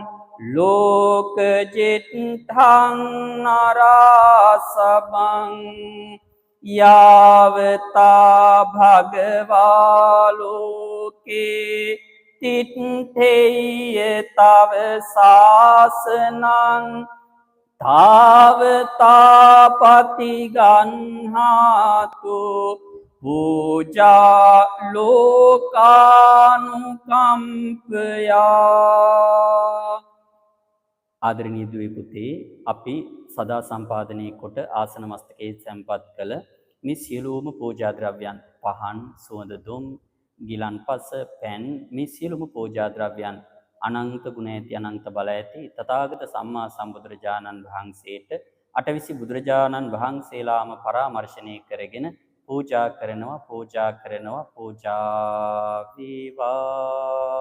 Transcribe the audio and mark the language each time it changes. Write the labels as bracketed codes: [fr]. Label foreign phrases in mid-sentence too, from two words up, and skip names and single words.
[pi] ලෝකජිත්තං නරාසබං යාවතා භගවා ලෝකේ තිට්ඨේය තව සාසනං තාවතාපති ගන්හාතු පූජා ලෝකානුකම්පයා ආදරණීය [si] දුවේ පුතේ අපි සදා සම්පාදනය කොට ආසන මස්තකයේ සම්පත් කළ මේ සියලුම පූජා ද්‍රව්‍යයන් පහන් සුවඳ දුම් ගිලන්පස පැන් මේ සියලුම පූජා ද්‍රව්‍යයන් අනන්ත ගුණ ඇති අනන්ත බල ඇති තථාගත සම්මා සම්බුදුරජාණන් වහන්සේට අටවිසි බුදුරජාණන් වහන්සේලාම පරාමර්ශනය කරගෙන පූජා කරනවා වේවා.